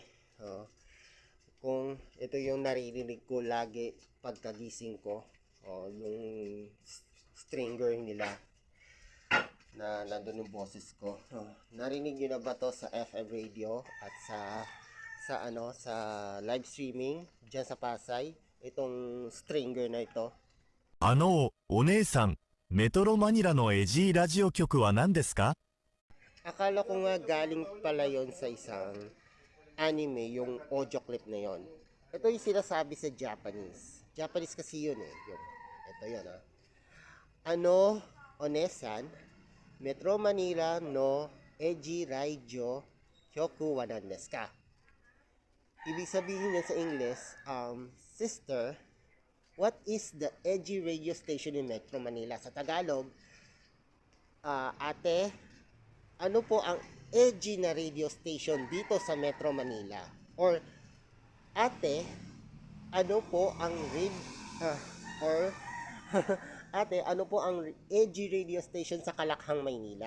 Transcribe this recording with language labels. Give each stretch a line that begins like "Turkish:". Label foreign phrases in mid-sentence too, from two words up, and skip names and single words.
Filipino: Kung ito yung naririnig ko lagi pagkagising ko, yung stringer nila na nandun yung boses ko. Narinig nyo na ba to sa
English: FM radio
Filipino: at sa
English: live streaming
Filipino: diyan sa Pasay? Itong stringer na ito.
Japanese: お姉さん、メトロマニラのエジーラジオ局は何ですか?
Filipino: Akala ko nga galing pala yon sa isang anime, yung audio clip na yon. Ito yung sinasabi sa Japanese. Japanese kasi yun eh. Ito yun
Japanese: お姉さん、メトロマニラのエジーラジオ局は何ですか?
Filipino: Ibig sabihin yan sa English,
English: sister, what is the edgy radio station in Metro Manila?
Filipino: Sa Tagalog, ate, ano po ang edgy na
English: radio station
Filipino: dito sa Metro Manila? Or, ate, ano po ang ate, ano po ang
English: edgy radio station
Filipino: sa Kalakhang, Maynila?